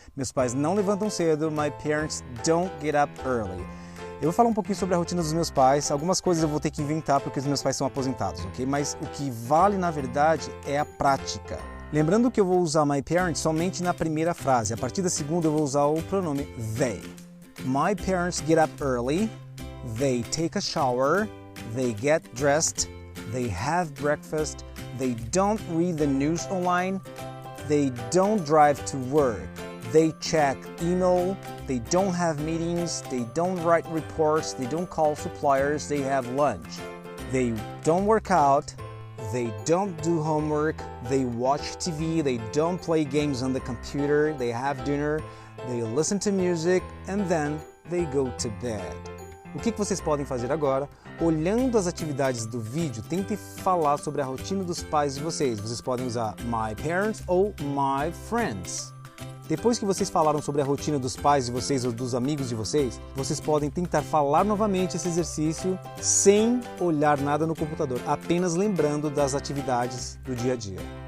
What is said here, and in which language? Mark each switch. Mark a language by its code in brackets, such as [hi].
[pt] Meus pais não levantam cedo, [en] my parents don't get up early. [pt] Eu vou falar um pouquinho sobre a rotina dos meus pais. Algumas coisas eu vou ter que inventar porque os meus pais são aposentados, ok? Mas o que vale, na verdade, é a prática. Lembrando que eu vou usar [en] my parents [pt] somente na primeira frase. A partir da segunda, eu vou usar o pronome they. [en] My parents get up early, they take a shower, they get dressed, they have breakfast, they don't read the news online, They don't drive to work. They check email. They don't have meetings. They don't write reports. They don't call suppliers. They have lunch. They don't work out. They don't do homework. They watch TV. They don't play games on the computer. They have dinner. They listen to music. And then they go to bed. [pt] O que vocês podem fazer agora? Olhando as atividades do vídeo, tentem falar sobre a rotina dos pais de vocês. Vocês podem usar [en] my parents [pt] ou [en] my friends. [pt] Depois que vocês falaram sobre a rotina dos pais de vocês ou dos amigos de vocês, vocês podem tentar falar novamente esse exercício sem olhar nada no computador, apenas lembrando das atividades do dia a dia.